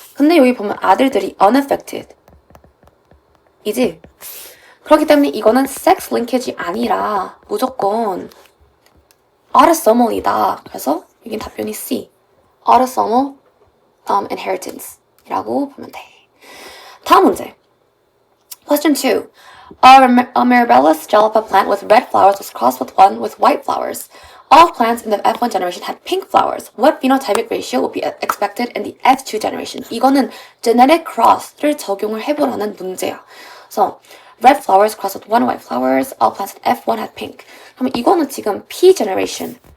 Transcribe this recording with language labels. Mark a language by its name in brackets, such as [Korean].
[Korean] 근데 여기 보면 아들들이 unaffected 이지? 그렇기 때문에 이거는 sex linkage이 아니라 무조건 autosomal이다. 그래서 여긴 답변이 C, autosomal inheritance 이라고 보면 돼. 다음 문제. [English] Question 2. A Mirabellus jalapa plant with red flowers was crossed with one with white flowers. All plants in the F1 generation had pink flowers. What phenotypic ratio would be expected in the F2 generation? [Korean] 이거는 genetic cross를 적용을 해보라는 문제야. 그래서 [English] red flowers crossed with one white flowers. All plants in F1 had pink. [Korean] 그러면 이거는 지금 P generation.